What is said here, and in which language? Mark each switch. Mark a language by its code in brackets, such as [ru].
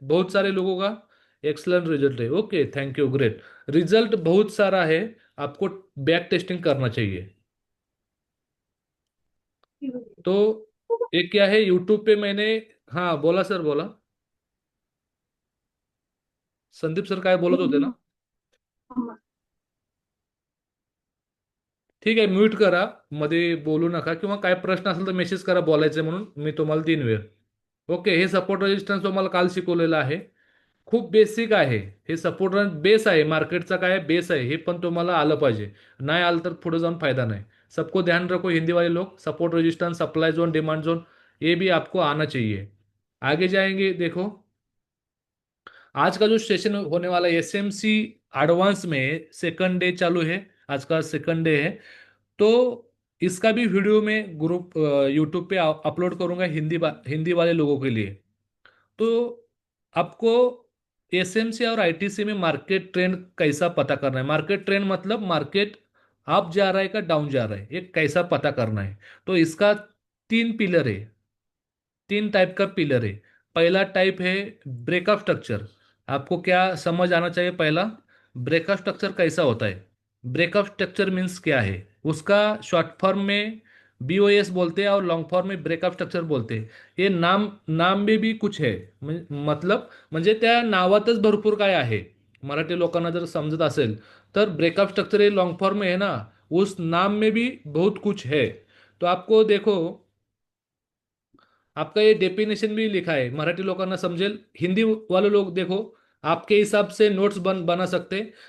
[hi] बहुत सारे लोगों का एक्सलेंट रिजल्ट है। Okay, thank you, great. Result बहुत सारा है, आपको बैक टेस्टिंग करना चाहिए। तो एक क्या है, यूट्यूब पे मैंने, हाँ बोला सर, बोला। [mr] संदीप सर काय बोलत होते ना? ठीक आहे, म्यूट करा, मध्ये बोलू नका, किंवा काय प्रश्न असेल तर मेसेज करा बोलायचे म्हणून, मी तुम्हाला 3 वेळ. ओके, हे सपोर्ट रेजिस्टन्स तुम्हाला काल शिकवलेलं आहे. खूप बेसिक आहे. हे सपोर्ट बेस आहे, मार्केटचा काय बेस आहे, हे पण तुम्हाला आलं पाहिजे. नाही आलं तर पुढे जाऊन फायदा नहीं। [hi] सबको ध्यान रखो, हिंदी वाले लोग, support resistance, supply zone, demand zone, ये भी आपको आना चाहिए। आगे जाएंगे देखो। आज का जो सेशन होने वाला है एसएमसी एडवांस में, सेकंड डे चालू है। आज का सेकंड डे है। तो इसका भी वीडियो मैं ग्रुप यूट्यूब पे अपलोड करूंगा, हिंदी वाले लोगों के लिए। तो आपको एसएमसी और आईटीसी में मार्केट ट्रेंड कैसा पता करना है? मार्केट ट्रेंड मतलब मार्केट अप जा रहा है का डाउन जा रहा है, ये कैसा पता करना है? तो इसका 3 पिलर है, 3 टाइप का पिलर है। पहला टाइप है ब्रेकअप स्ट्रक्चर। आपको क्या समझ आना चाहिए? पहला, ब्रेकअप स्ट्रक्चर कैसा होता है? ब्रेकअप स्ट्रक्चर मीन्स क्या है? उसका शॉर्ट फॉर्म में बीओएस बोलते हैं और लॉन्ग फॉर्म में ब्रेकअप स्ट्रक्चर बोलते हैं। ये नाम नाम में भी कुछ है, मतलब [mr] म्हणजे त्या नावातच भरपूर काय आहे। मराठी लोकांना जर समजत असेल तर [hi] ब्रेकअप स्ट्रक्चर ये लॉन्ग फॉर्म में है ना, उस नाम में भी बहुत कुछ है। तो आपको देखो, आपका ये डेफिनेशन भी लिखा है, [mr] मराठी लोकांना समझेल। [hi] हिंदी वाले लोग देखो, आपके हिसाब से नोट्स बना सकते हैं।